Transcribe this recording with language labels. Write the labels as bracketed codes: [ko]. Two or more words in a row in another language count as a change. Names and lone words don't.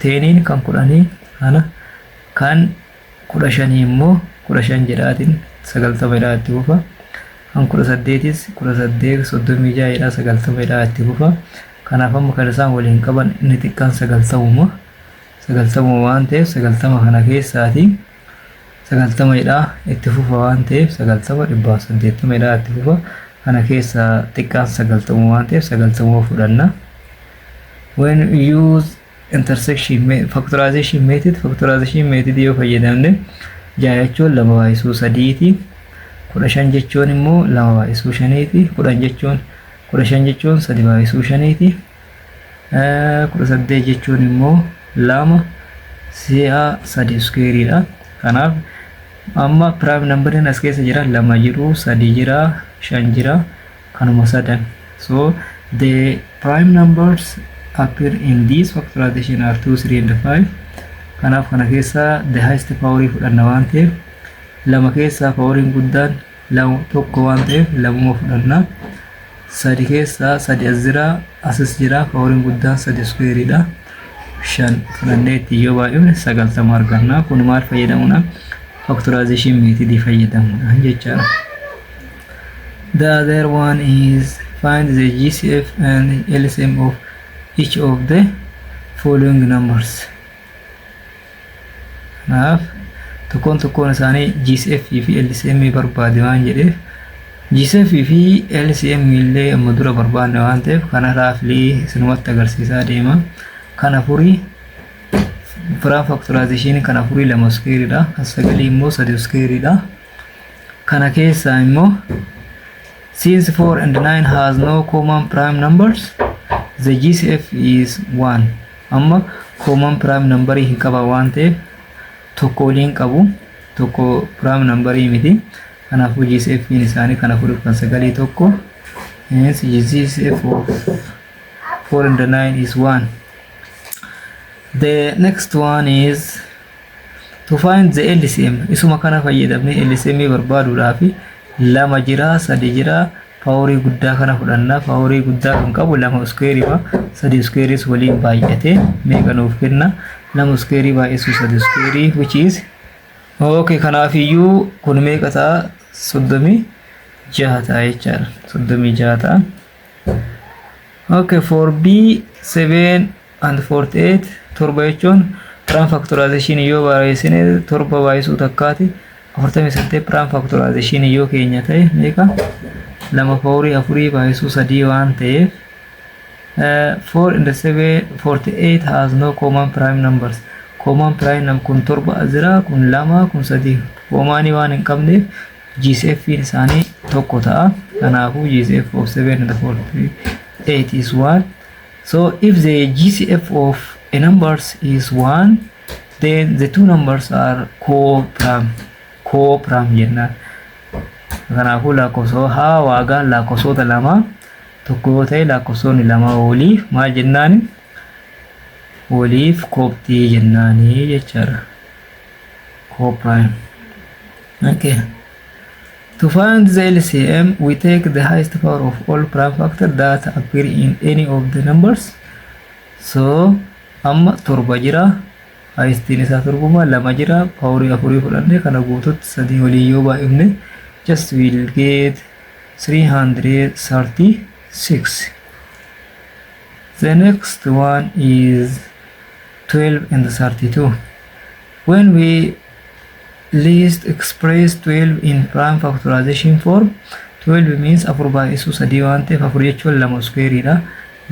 [om] 10 kan 10 kana kan 15 immoo 15 jedhaatiin 90 dha itti fufaa kan 18 18 36 dha 90 dha itti fufaa kanaaf amma kan isaan waliin qaban inni xiqqaan 90 waan ta'eef 90 kana keessaati 90 dha itti fufa waan ta'eef 90 dha itti fufa kana keessa xiqqaan 90 waan ta'eef 90 fudhanna. [en] When we use factorization method [om] yoo fayyadamne 6 jechuun 2 baay'isuu 3ti 15 jechuun immoo 2 baay'isuu 5ti 10 jechuun 3 baay'isuu 5ti 18 jechuun immoo 2 si'a 3 iskeeriidha. Kanaaf amma [en] prime numberin [om] as keessa jira 2 jiru 3 jira 5 jira kanuma sadan. [en] So the prime numbers appear in this factorization are 2 3 and 5. [om] Kanaaf kana keessa [en] the highest power [om] fudhanna waan ta'eef 2 keessa poweriin guddaan 1 waan ta'eef 2 fudhanna. 3 keessa 3 as jira asis jira poweriin guddaan 3 iskeeriidha. 5 fudhanneetti yoo baay'ifne 90 arganna. Kun maal fayyadamuudha? [en] Factorization method [om] fayyadamuudha jechaadha. [en] The other one is find the GCF and LCM of each of the following numbers. [om] Kanaaf tokkoon isaanii GCF fi LCM barbaade waan jedheef GCF fi LCM illee amma dura barbaadne waan ta'eef kanaaf isinumatti agarsiisaa deema. Kana furii prime factorization kana furii 2 iskeeriidha kan 9 immoo 3 iskeeriidha. Kana keessa immoo [en] since 4 and 9 has no common prime numbers the GCF is 1. [om] Amma [en] common prime number [om] hin qaba waan ta'eef tokko waliin qabu tokko [en] prime number [om] miti kanaafuu GCF isaanii kana furii kan 9 tokko [en] hence GCF of 4 and 9 is 1. The next one is to find the LCM. [om] Isuma kana fayyadamne LCM barbaaduudhaaf 2 jira 3 jira paaworii guddaa kana fudhanna. Paaworii guddaa kan qabu 2 iskeeriidha. 3 iskeeris waliin baay'ate meeqa nuuf kenna? 2 iskeerii baay'isuu 3 iskeerii [en] which is okay. [om] Kanaaf iyyuu kun meeqa ta'a? 36 ta'a jechaadha. 36 ta'a. [en] Okay, for B7 and 48 [om] torba jechuun [en] prime factorization [om] yoo barreessine torba baay'isuu takkaati 48 [en] prime factorization [om] yoo keenya ta'e meeqa 2 paaworii 4 baay'isuu 3 waan ta'eef [en] 4 and 7 48 has no common prime numbers. Common prime number [om] kun torba jira kun 2 kun 3 common waan hin qabneef GCF isaanii tokko ta'a. [en] Kanaafuu GCF of 7 and 48 is 1. So if the GCF of a numbers is 1, then the two numbers are co-prime jennaan. [om] Kanaafuu lakkoofsa haa waagaan lakkoofsota lama tokko ta'e lakkoofsonni lama waliif maal jennaani? Waliif kooptii jennaani jechaadha. [en] Co-prime. Okay. To find the LCM, we take the highest power of all prime factors that appear in any of the numbers. So, [om] amma torba jira, highest isa torbuma, 2 jira, paaworii 4 fudhanne kana guututti 3 waliin yoo baay'ifne [en] just will get 336. The next one is 12 and 32. When we least express 12 in prime factorization form, 12 means [om] 4 baay'isuu 3 waan ta'eef 4 jechuun 2 iskeeriidha.